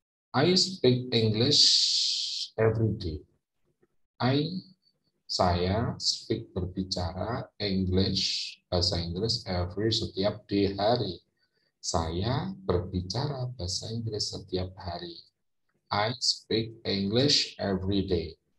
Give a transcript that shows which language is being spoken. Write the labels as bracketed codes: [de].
[en] I speak English every day. [id] Saya [en] speak [id] berbicara English, bahasa Inggris setiap hari. Saya berbicara bahasa Inggris setiap hari. [en] I speak English every day.